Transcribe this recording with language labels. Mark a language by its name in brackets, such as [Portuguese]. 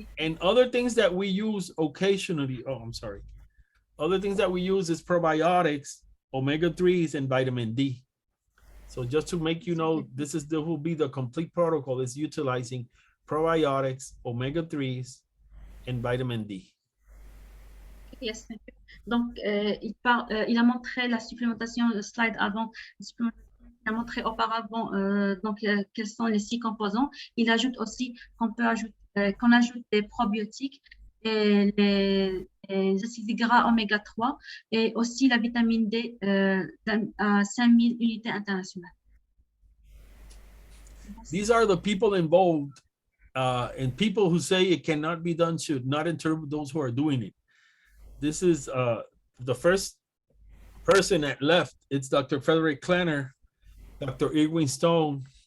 [English] And other things that we use occasionally, other things that we use is probiotics, omega-3s, and vitamin D. So just to make you know, this will be the complete protocol is utilizing probiotics, omega-3s, and vitamin D. Yes, thank you. [French] Donc, il a montré la supplémentation, le slide avant, il a montré auparavant quels sont les 6 composants. Il ajoute aussi qu'on ajoute des probiotiques et les acides gras oméga 3 et aussi la vitamine D à 5000 unités internationales. [English] These are the people involved, and people who say it cannot be done should not interpret those who are doing it. This is the first person that left. It's Dr. Frederick Klenner, Dr. Irwin Stone.